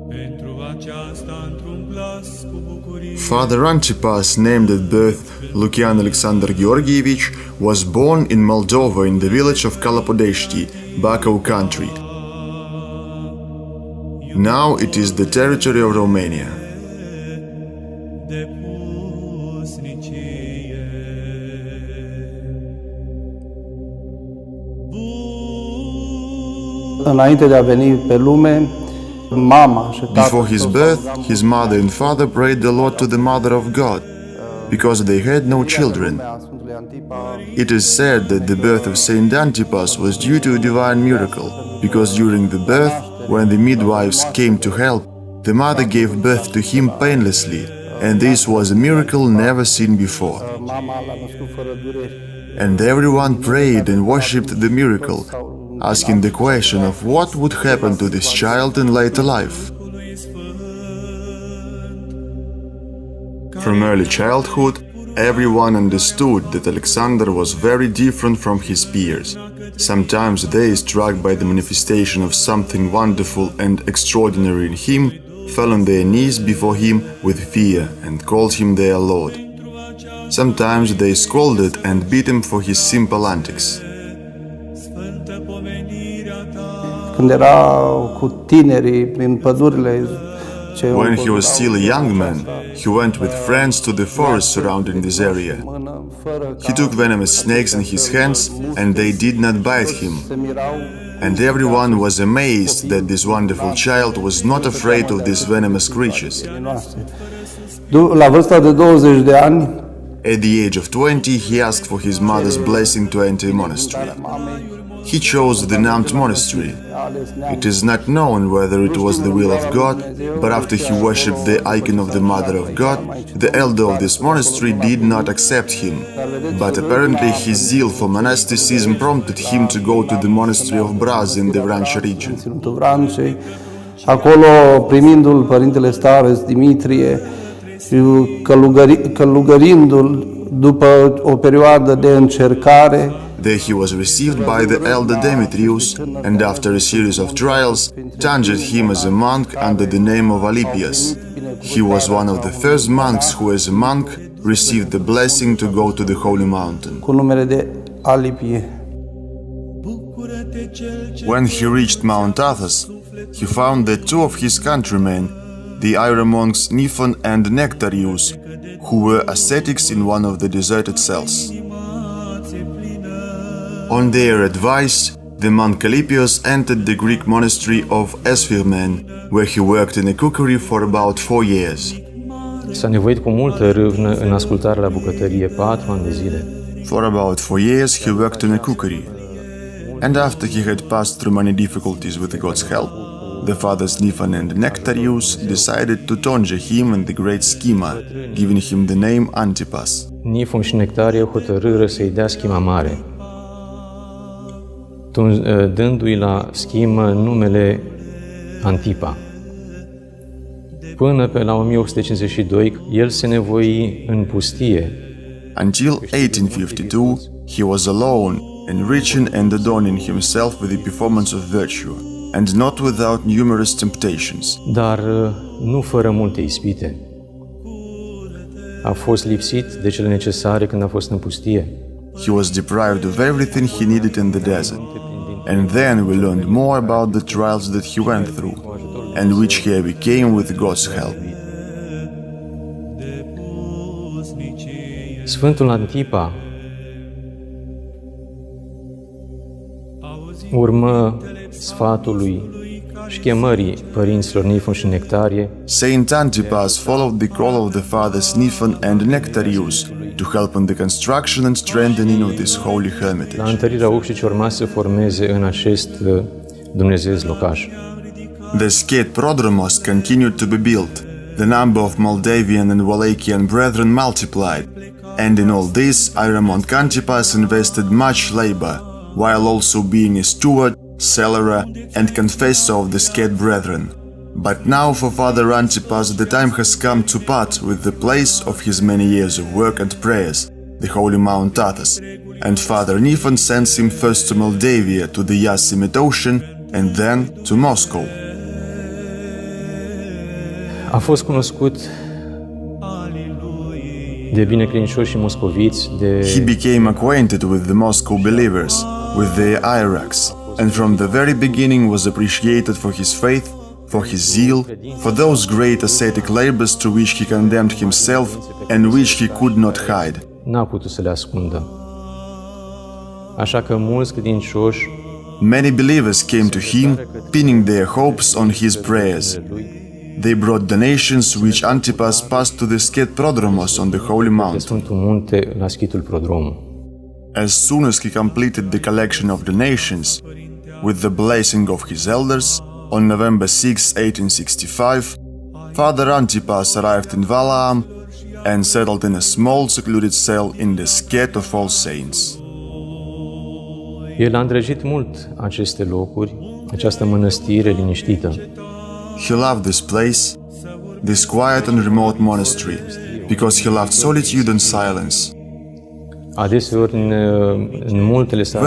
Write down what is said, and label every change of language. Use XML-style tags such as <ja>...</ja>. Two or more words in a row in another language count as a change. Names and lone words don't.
<en>Father Antipas, named at birth Lucian Alexander Georgievich, was born in Moldova in the village of Kalapodesti, Bacău country. Now it is the territory of Romania.</en> <ro>Înainte de a veni pe lume, mama și tatăl</ro> <en>Before his birth, his mother and father prayed a lot to the Mother of God, because they had no children. It is said that the birth of Saint Antipas was due to a divine miracle, because during the birth, when the midwives came to help, the mother gave birth to him painlessly, and this was a miracle never seen before.</en> <ro>Mama l-a născut fără dureri.</ro> <en>And everyone prayed and worshipped the miracle, asking the question of what would happen to this child in later life. From early childhood, everyone understood that Alexander was very different from his peers. Sometimes they, struck by the manifestation of something wonderful and extraordinary in him, fell on their knees before him with fear and called him their Lord. Sometimes they scolded and beat him for his simple antics.</en> <ro>Când era cu tinerii prin pădurile ce</ro> <en>When he was still a young man, he went with friends to the forest surrounding this area. He took venomous snakes in his hands, and they did not bite him. And everyone was amazed that this wonderful child was not afraid of these venomous creatures.</en> <ro>La vârsta de 20 de ani,</ro> <en>At the age of 20, he asked for his mother's blessing to enter a monastery. He chose the Namt monastery. It is not known whether it was the will of God, but after he worshipped the icon of the Mother of God, the elder of this monastery did not accept him. But apparently his zeal for monasticism prompted him to go to the monastery of Braz in the Vrancea region.</en> <ro>Ținutul Vrancei, acolo primindu-l Părintele Stareț Dimitrie, călugărindu-l după o perioadă de încercare.</ro> <en>There he was received by the elder Demetrius, and after a series of trials, turned him as a monk under the name of Alipius. He was one of the first monks who, as a monk, received the blessing to go to the holy mountain.</en> <ro>Cu numele de Alipie.</ro> <en>When he reached Mount Athos, he found that two of his countrymen, the hieromonks Niphon and Nectarius, who were ascetics in one of the deserted cells. On their advice, the monk Alipius entered the Greek monastery of Esphirmen, where he worked in a cookery for about 4 years.</en> <ro>S-a nevoit cu multă râvnă în ascultarea la bucătărie 4 ani de zile.</ro> <en>For about 4 years, he worked in a cookery. And after he had passed through many difficulties with God's help, the fathers Niphon and Nectarius decided to tonge him in the great schema, giving him the name Antipas.</en> <ro>Nifon și Nectarie hotărâră să-i dea schima mare, dându-i la schimă numele Antipa. Până pe la 1852, el se nevoi în pustie.</ro> <en>Until 1852, he was alone, enriching and adorning himself with the performance of virtue, and not without numerous temptations.</en> <ro>Dar nu fără multe ispite. A fost lipsit de cele necesare când a fost în pustie.</ro> <en>He was deprived of everything he needed in the desert. And then we learned more about the trials that he went through, and which he overcame with God's help.</en> <ro>Sfântul Antipa urmă sfatul lui și chemării părinților Nifon și Nectarie,</ro> <en>Saint Antipas followed the call of the fathers Niphon and Nectarius to help in the construction and strengthening of this holy</en> <ro>la</ro> <en>hermitage.</en> <ro>întărirea ușii ce urma să formeze în acest dumnezeiesc locaș.</ro> <en>The Skete Prodromos continued to be built. The number of Moldavian and Wallachian brethren multiplied, and in all this Iramont Antipas invested much labor, while also being a steward, cellarer, and confessor of the Skete brethren. But now for Father Antipas the time has come to part with the place of his many years of work and prayers, the holy Mount Athos, and Father Niphon sends him first to Moldavia to the Yasemite Ocean and then to Moscow.</en> <ro>A fost cunoscut de binecredincioși moscoviți,</ro> <en>He became acquainted with the Moscow believers, with their hierarchs, and from the very beginning was appreciated for his faith, for his zeal, for those great ascetic labors to which he condemned himself and which he could not hide.</en> <ro>n-a putut să le ascundă. Așa că mulți credincioși</ro> <en>Many believers came to him, pinning their hopes on his prayers. They brought donations which Antipas passed to the Skete Prodromos on the Holy</en> <ro>de</ro> <en>Mount.</en> <ro>Sfântul Munte la Schitul Prodromul.</ro> <en>As soon as he completed the collection of donations, with the blessing of his elders, on November 6, 1865, Father Antipas arrived in Valaam and settled in a small secluded cell in the Skete of All Saints.</en> <ro>El a îndrăgit mult aceste locuri, această mănăstire liniștită.</ro> <en>He loved this place, this quiet and remote monastery, because he loved solitude and silence.</en> <ro>Adeseori în multele sale</ro>